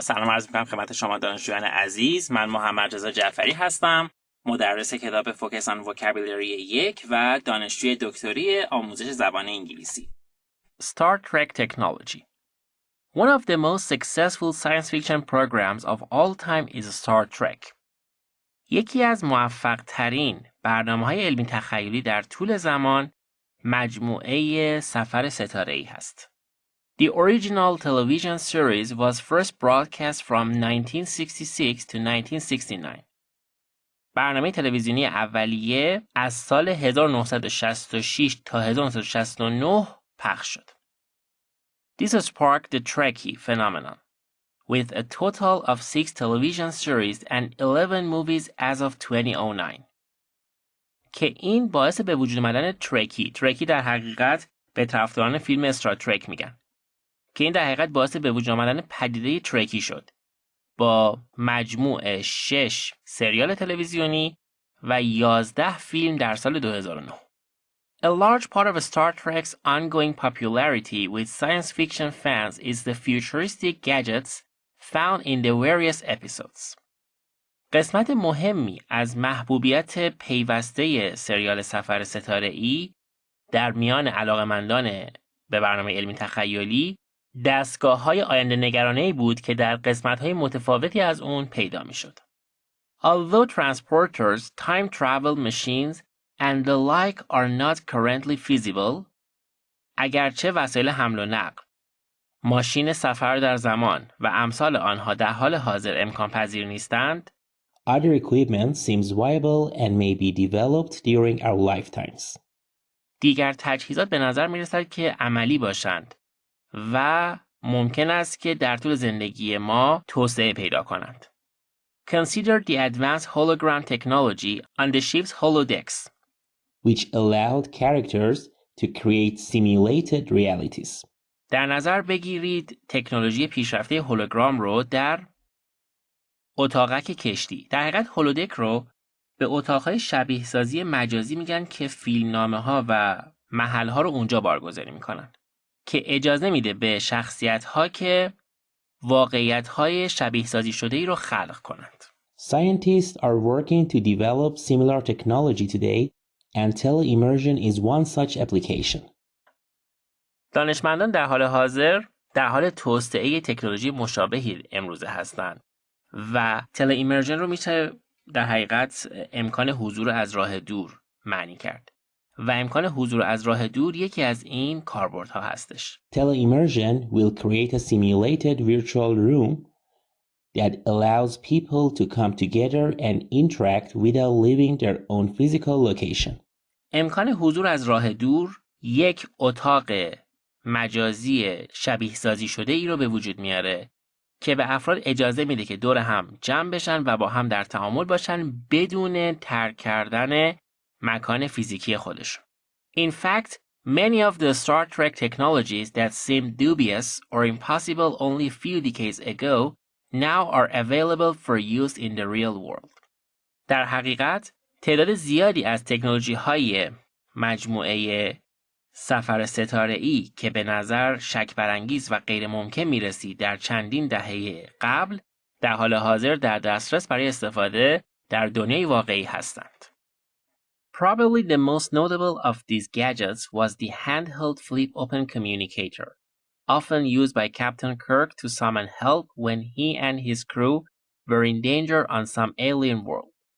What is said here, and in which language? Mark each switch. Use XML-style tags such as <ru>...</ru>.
<fa>سلام عرض می‌کنم خدمت شما دانشجویان عزیز. من محمد رضا جعفری هستم، مدرس کتاب فوکس آن وکابولری 1 و دانشجوی دکتری آموزش زبان انگلیسی.</fa> <en>Star Trek Technology. One of the most successful science fiction programs of all time is Star Trek.</en> <fa>یکی از موفق ترین برنامه‌های علمی تخیلی در طول زمان مجموعه سفر ستاره‌ای هست.</fa> <en>The original television series was first broadcast from 1966 to 1969.</en> <fa>برنامه تلویزیونی اولیه از سال 1966 تا 1969 پخش شد.</fa> <en>This sparked the Trekkie phenomenon, with a total of 6 television series and 11 movies as of 2009.</en> <fa>که این باعث به وجود آمدن ترکی در حقیقت به طرفداران فیلم استار ترک میگن. که این در حقیقت باعث به وجود آمدن پدیده ترکی شد با مجموع 6 سریال تلویزیونی و 11 فیلم در سال 2009.</fa> <en>A large part of Star Trek's ongoing popularity with science fiction fans is the futuristic gadgets found in the various episodes.</en> <fa>قسمت مهمی از محبوبیت پیوسته سریال سفر ستاره‌ای در میان علاقه‌مندان به برنامه علمی تخیلی دستگاه‌های آینده نگرانه‌ای بود که در قسمت‌های متفاوتی از اون پیدا می‌شد.</fa> <en>Although transporters, time travel machines and the like are not currently feasible,</en> <fa>اگرچه وسایل حمل و نقل، ماشین سفر در زمان و امثال آنها در حال حاضر امکان پذیر نیستند،</fa> <en>other equipment seems viable and may be developed during our lifetimes.</en> <fa>دیگر تجهیزات به نظر می‌رسد که عملی باشند و ممکن است که در طول زندگی ما توسعه پیدا کنند.</fa> <en>Consider the advanced hologram technology on the ship's holodecks, which allowed characters to create simulated realities.</en> <fa>در نظر بگیرید تکنولوژی پیشرفته هولوگرام رو در اتاقک کشتی. در حقیقت هولودک رو به اتاقهای شبیه سازی مجازی میگن که فیلمنامه‌ها و محل‌ها رو اونجا بارگذاری میکنن که اجازه میده به شخصیت‌ها که واقعیت‌های شبیه سازی شده‌ای رو خلق کنند.</fa> <en>Scientists are working to develop similar technology today and teleimmersion is one such application.</en> <fa>دانشمندان در حال حاضر در حال توسعه تکنولوژی مشابهی امروزه هستند و تلایمرژن رو میشه در حقیقت امکان حضور از راه دور معنی کرد و امکان حضور از راه دور یکی از این کاربردها هستش.</fa> <en>Teleimmersion will create a simulated virtual room that allows people to come together and interact without leaving their own physical location.</en> <fa>امکان حضور از راه دور یک اتاق مجازی شبیه سازی شده ای رو به وجود میاره که به افراد اجازه میده که دور هم جمع بشن و با هم در تعامل باشن بدون ترک کردن مکان فیزیکی خودشون.</fa> <en>In fact, many of the Star Trek technologies that seemed dubious or impossible only a few decades ago now are available for use in the real world.</en> <fa>در حقیقت تعداد زیادی از تکنولوژی‌های مجموعه سفر ستاره‌ای که به نظر شک برانگیز و غیر ممکن می‌رسید در چندین دهه قبل در حال حاضر در دسترس برای استفاده در دنیای واقعی هستند.</fa> <en>Probably the most notable of these gadgets was the handheld flip-open communicator, often used by Captain Kirk to summon help when he and his crew were in danger on some alien world.</en>